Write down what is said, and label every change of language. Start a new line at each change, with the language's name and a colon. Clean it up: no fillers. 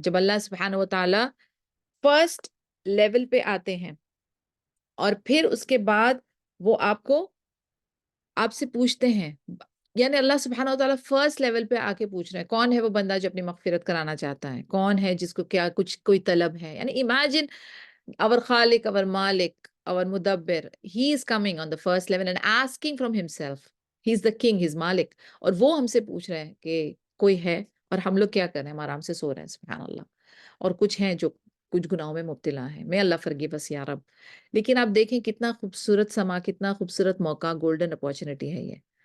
Urdu: جب اللہ سبحانہ و تعالیٰ فرسٹ لیول پہ آتے ہیں اور پھر اس کے بعد وہ آپ سے پوچھتے ہیں، یعنی اللہ سبحانہ وتعالیٰ فرسٹ لیول پہ آ کے پوچھ رہے ہیں کون ہے وہ بندہ جو اپنی مغفرت کرانا چاہتا ہے، کون ہے جس کو کیا کچھ کوئی طلب ہے. یعنی
English: Imagine our خالق، our مالک، our مدبر، he is coming on the first level and asking from himself. he is the king، he is
Urdu: مالک، اور وہ ہم سے پوچھ رہے ہیں کہ کوئی ہے، اور ہم لوگ کیا کر رہے ہیں؟ ہم آرام سے سو رہے ہیں. سبحان اللہ. اور کچھ ہیں جو کچھ گناہوں میں مبتلا ہیں.
English: may Allah forgive us
Urdu: یا رب. لیکن آپ دیکھیں کتنا خوبصورت سما، کتنا خوبصورت موقع، گولڈن اپارچونٹی ہے یہ.